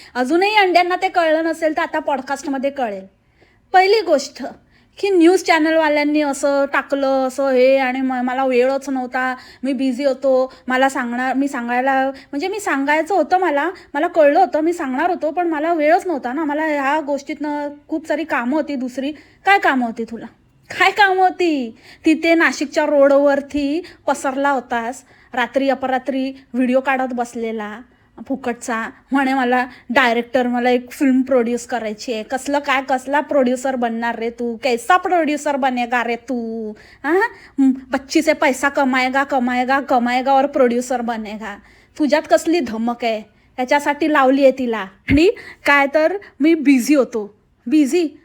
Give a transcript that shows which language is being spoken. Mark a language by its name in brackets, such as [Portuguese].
[Marathi] अजूनही अंड्यांना ते कळलं नसेल तर आता पॉडकास्टमध्ये कळेल. पहिली गोष्ट की न्यूज चॅनलवाल्यांनी असं टाकलं, असं हे, आणि मला वेळच नव्हता, मी बिझी होतो, मी सांगायचं होतं, मला कळलं होतं, मी सांगणार होतो, पण मला वेळच नव्हता ना, मला ह्या गोष्टीतनं खूप सारी कामं होती. दुसरी काय कामं होती तुला? काय कामं होती? तिथे नाशिकच्या रोडवरती पसरला होतास, रात्री अपरात्री व्हिडिओ काढत बसलेला फुकटचा. म्हणे मला डायरेक्टर, मला एक फिल्म प्रोड्यूस करायची आहे. कसला प्रोड्युसर बनणार रे तू? [Hindi] कैसा प्रोड्युसर बनेगा रे तू? हां, बच्ची से पैसा कमाएगा कमाएगा कमाएगा और प्रोड्युसर बनेगा. [Marathi] तुझ्यात कसली धमक आहे? त्याच्यासाठी लावली आहे तिला. आणि काय तर मी बिझी होतो. बिझी?